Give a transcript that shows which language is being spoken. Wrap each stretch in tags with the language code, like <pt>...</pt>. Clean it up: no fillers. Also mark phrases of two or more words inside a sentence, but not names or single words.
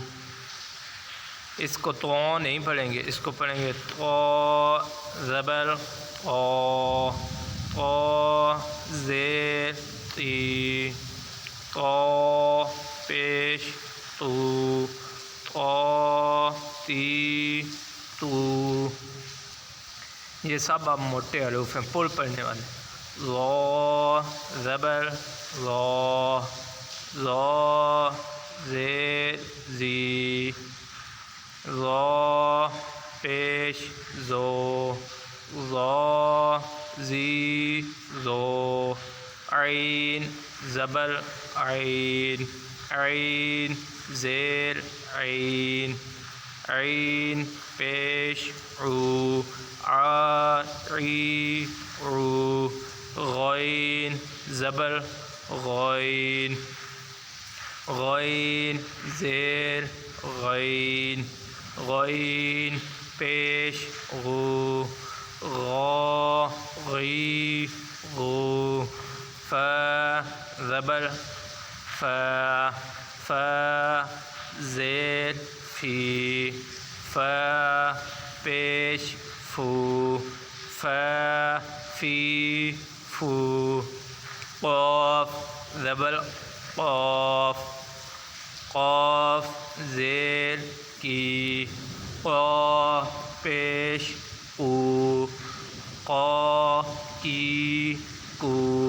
<ur>اس کو تو نہیں پڑھیں گے، اس کو پڑھیں گے تو زبر تو تو زیر تی تو پیش تو تو تی تو. یہ سب آپ موٹے حروف ہیں پر پڑھنے والے. لا زبر لا لا زیر زی لا پیش زو لا زی زو عین زبر عین عین زیر عین عین پیش عو ع عی عو غین زبر غین غین زیر غین غین پیش غو غا غی غو فا زبر فا فا زیر فی فا پیش فو فا فی فو قاف زبر قاف قاف زیر کی قا پیش او قا کی کو.</ur>